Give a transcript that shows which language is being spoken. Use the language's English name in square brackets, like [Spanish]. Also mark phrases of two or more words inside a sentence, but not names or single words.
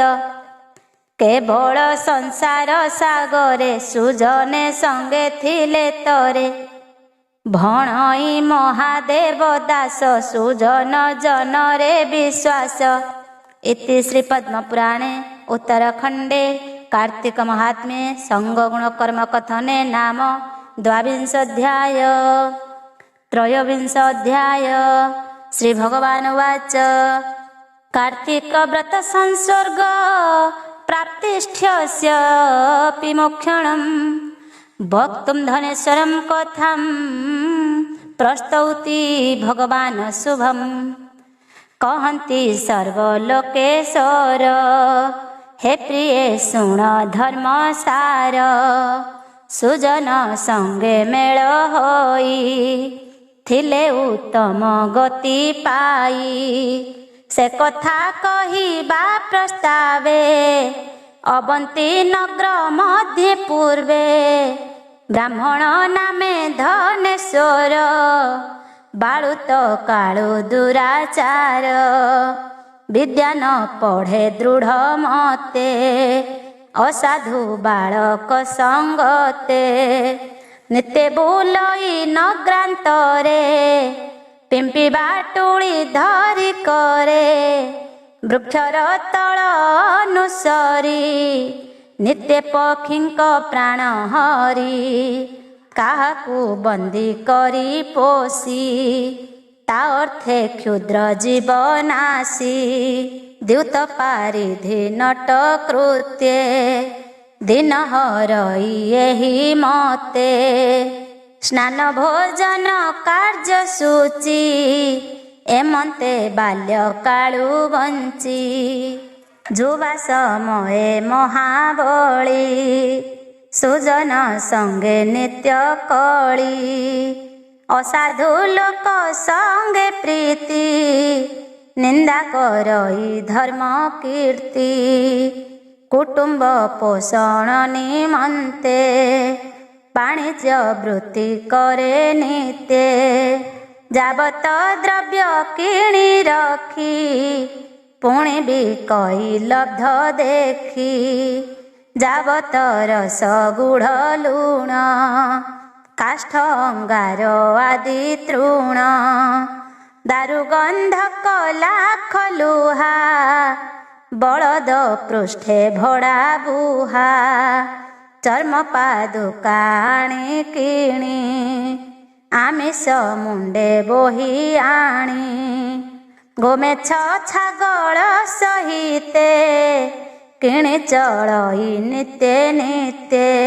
[Odia] କେବଳ ସଂସାର ସାଗରେ ସୁଜନେ ସଙ୍ଗେ ଥିଲେ ତରେ। ଭଣଇ ମହାଦେବ ଦାସ ସୁଜନ ଜନରେ ବିଶ୍ୱାସ। [Sanskrit] ଇତି ଶ୍ରୀ ପଦ୍ମପୁରାଣେ ଉତ୍ତରଖଣ୍ଡେ कार्तिक महात्म्ये संगगुण कर्म कथने नाम द्वाविंशोऽध्याय। त्रयोविंश अध्याय। श्री भगवान उवाच कार्तिक व्रत संसर्ग प्राप्तिष्ठ्यस्यापि मोक्षणं वक्तुं धनेश्वरं कथं प्रस्तौति भगवान् शुभम्। [Odia] କହନ୍ତି ସର୍ବଲୋକେଶ୍ୱର ହେ ପ୍ରିୟ ଶୁଣ ଧର୍ମ ସାର। ସୁଜନ ସଙ୍ଗେ ମେଳ ହୋଇ ଥିଲେ ଉତ୍ତମ ଗତି ପାଇ। ସେ କଥା କହିବା ପ୍ରସ୍ତାବେ ଅବନ୍ତୀ ନଗର ମଧ୍ୟ ପୂର୍ବେ। ବ୍ରାହ୍ମଣ ନାମେ ଧନେଶ୍ୱର ବାଳୁତ କାଳୁ ଦୁରାଚାର। ବିଦ୍ୟା ନ ପଢ଼େ ଦୃଢ଼ ମତେ ଅସାଧୁ ବାଳକ ସଙ୍ଗତେ। ନିତ୍ୟ ବୁଲଇ ନଗ୍ରାନ୍ତରେ ପିମ୍ପି ବାଟୁଲି ଧରି କରେ। ବୃକ୍ଷର ତଳ ଅନୁସରି ନିତ୍ୟ ପକ୍ଷୀଙ୍କ ପ୍ରାଣ ହରି। କାହାକୁ ବନ୍ଦୀ କରି ପୋଷି ତା ଅର୍ଥେ କ୍ଷୁଦ୍ର ଜୀବନାଶୀ। ଦ୍ୟୂତ ପାରିଧି ନଟ କୃତ୍ୟେ ଦିନ ହରଇ ଏହି ମତେ। ସ୍ନାନ ଭୋଜନ କାର୍ଯ୍ୟ ସୂଚୀ ଏମନ୍ତେ ବାଲ୍ୟ କାଳୁ ବଞ୍ଚି। ଯୁବା ସମୟେ ମହାବଳୀ ସୁଜନ ସଙ୍ଗେ ନିତ୍ୟ କଳି। ଅସାଧୁ ଲୋକ ସଙ୍ଗେ ପ୍ରୀତି ନିନ୍ଦା କରଇ ଧର୍ମ କୀର୍ତ୍ତି। କୁଟୁମ୍ବ ପୋଷଣ ନିମନ୍ତେ ବାଣିଜ୍ୟ ବୃତ୍ତି କରେ ନିତ୍ୟ। ଯାବତ ଦ୍ରବ୍ୟ କିଣି ରଖି ପୁଣି ଭି କଇ ଲବ୍ଧ ଦେଖି। ଯାବତ ରସ ଗୁଡ଼ ଲୁଣ କାଷ୍ଠ ଅଙ୍ଗାର ଆଦି ତୃଣ। ଦାରୁ ଗନ୍ଧକ ଲାଖ ଲୁହା ବଳଦ ପୃଷ୍ଠେ ଭଡ଼ା ବୁହା। ଚର୍ମ ପାଦୁକା ଆଣି କିଣି ଆମିଷ ମୁଣ୍ଡେ ବୋହି ଆଣି। ଗୋମେଛ ଛାଗଳ ସହିତେ କିଣି ଚଳଇ ନିତ୍ୟ ନିତ୍ୟ।